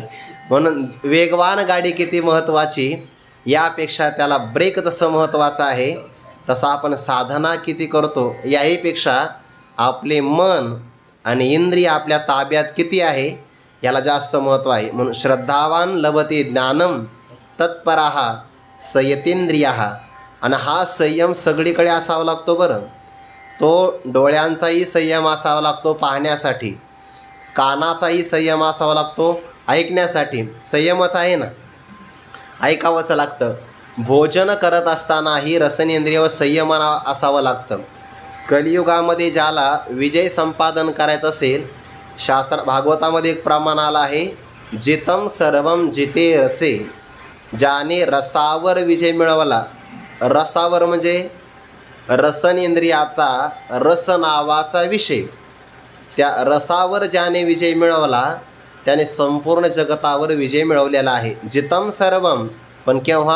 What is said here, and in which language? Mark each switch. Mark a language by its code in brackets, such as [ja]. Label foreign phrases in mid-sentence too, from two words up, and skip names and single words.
[mr] म्हणून वेगवान गाडी किती महत्त्वाची यापेक्षा त्याला ब्रेक जसं महत्त्वाचं आहे तसं आपण साधना किती करतो याहीपेक्षा आपले मन आणि इंद्रिय आपल्या ताब्यात किती आहे याला जास्त महत्त्व आहे. [sa] म्हणून श्रद्धावान लभते ज्ञानम तत्पराः संयतेंद्रियाः. [mr] आणि हा संयम सगळीकडे असावा लागतो बरं. तो डोळ्यांचाही संयम असावा लागतो पाहण्यासाठी, कानाचाही संयम असावा लागतो ऐकण्यासाठी. संयमच आहे ना, ऐकावंच लागतं. भोजन करत असतानाही रसनेंद्रिय व संयम असावं लागतं. कलियुगामध्ये ज्याला विजय संपादन करायचं असेल, शास्त्र भागवतामध्ये एक प्रमाण आला आहे, [sa] जितम सर्वम जिते रसे. [mr] ज्याने रसावर विजय मिळवला, रसावर म्हणजे रसनेंद्रियाचा रस नावाचा विषय, त्या रसावर ज्याने विजय मिळवला त्याने संपूर्ण जगतावर विजय मिळवलेला आहे. [sa] जितम सर्वम, [mr] पण केव्हा?